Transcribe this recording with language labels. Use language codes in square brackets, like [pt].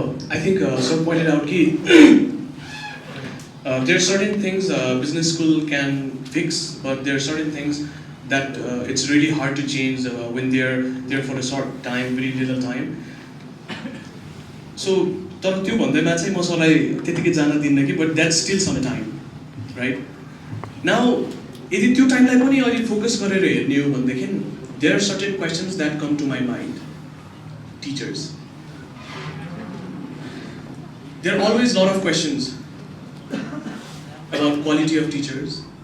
[en] I think sir pointed out that there are certain things business school can fix, but there are certain things that it's really hard to change when they're there for a short time, very little time. [ne] So, तर त्यो भन्दैमा चाहिँ म सरलाई त्यतिकै जान दिन्न कि, [en] but that's still some time, right? Now, [ne] यदि त्यो टाइमलाई पनि अलि फोकस गरेर हेर्ने हो भनेदेखि [en] there are certain questions that come to my mind. Teachers. There are always a lot of questions about quality of teachers.